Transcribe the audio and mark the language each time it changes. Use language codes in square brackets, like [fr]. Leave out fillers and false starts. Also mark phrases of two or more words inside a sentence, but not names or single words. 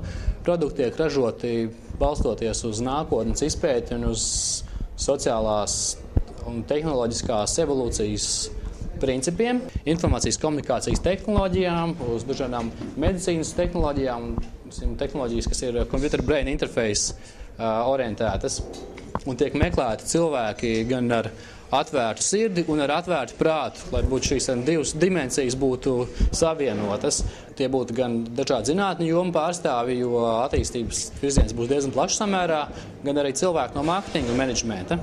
[lv] Produkti tiek ražoti balstoties uz nākotnes izpēti un uz sociālās un tehnoloģiskās evolūcijas principiem, informācijas komunikācijas tehnoloģijām, uz dažādām medicīnas tehnoloģijām, tehnoloģijas, kas ir [en] computer brain interface [lv] orientētas. Un tiek meklēti cilvēki gan ar atvērtu sirdi un ar atvērtu prātu, lai būtu šīs divas dimensijas būtu savienotas. Tie būtu gan dažādi zinātņu jomu pārstāvi, jo attīstības virziens būs diezgan plašs samērā, gan arī cilvēki no mārketinga un menedžmenta.